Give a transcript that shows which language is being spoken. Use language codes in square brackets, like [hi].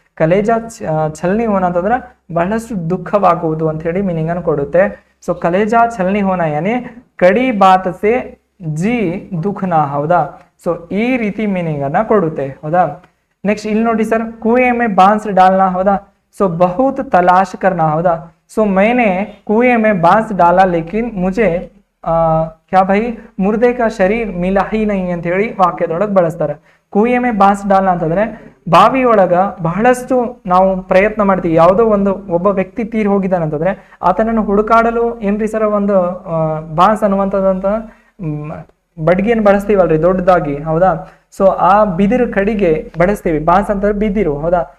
[hi] ಕಲೇಜಾ ಛಲ್ನಿ ಹೋನಾ [kn] ಅಂತಂದ್ರೆ ಬಹಳಷ್ಟು ದುಃಖವಾಗುವುದು ಅಂತ ಹೇಳಿ ಮೀನಿಂಗ್ ಅನ್ನು ಕೊಡುತ್ತೆ. [hi] ಸೊ ಕಲೇಜಾ ಛಲ್ನಿ ಹೋನಾ ಯಾನಿ ಕಡಿ ಬಾತ್ ಸೆ ಜಿ ದುಃಖನಾ ಹೌದಾ. [kn] ಸೊ ಈ ರೀತಿ ಮೀನಿಂಗ್ ಅನ್ನ ಕೊಡುತ್ತೆ ಹೌದಾ. [hi] नेक्स्ट [kn] ಇಲ್ಲಿ ನೋಡಿ [hi] सर, कुएं में बांस डालना होगा. सो बहुत तलाश करना होगा. सो मैंने कुएं में बांस डाला लेकिन मुझे क्या भाई मुर्दे का शरीर मिला ही नहीं [kn] ಅಂತ ಹೇಳಿ ವಾಕ್ಯದೊಳಗೆ ಬಳಸ್ತಾರೆ. [hi] ಕುಯೆ ಮೇ ಬಾಂಸ್ ಡಾಲ್ನ [kn] ಅಂತಂದ್ರೆ ಬಾವಿಯೊಳಗ ಬಹಳಷ್ಟು ನಾವು ಪ್ರಯತ್ನ ಮಾಡ್ತೀವಿ. ಯಾವುದೋ ಒಬ್ಬ ವ್ಯಕ್ತಿ ತೀರ್ ಹೋಗಿದ್ದಾನೆ ಅಂತಂದ್ರೆ ಆತನನ್ನು ಹುಡುಕಾಡಲು ಏನ್ರಿ ಸರ ಒಂದು ಬಾಂಸ್ ಅನ್ನುವಂಥದ್ದಂತ ಬಡ್ಗಿಯನ್ನು ಬಳಸ್ತೀವಲ್ರಿ ದೊಡ್ಡದಾಗಿ ಹೌದಾ. ಸೊ ಆ ಬಿದಿರು ಕಡಿಗೆ ಬಳಸ್ತೀವಿ. ಬಾಂಸ್ ಅಂತಂದ್ರೆ ಬಿದಿರು ಹೌದಾ.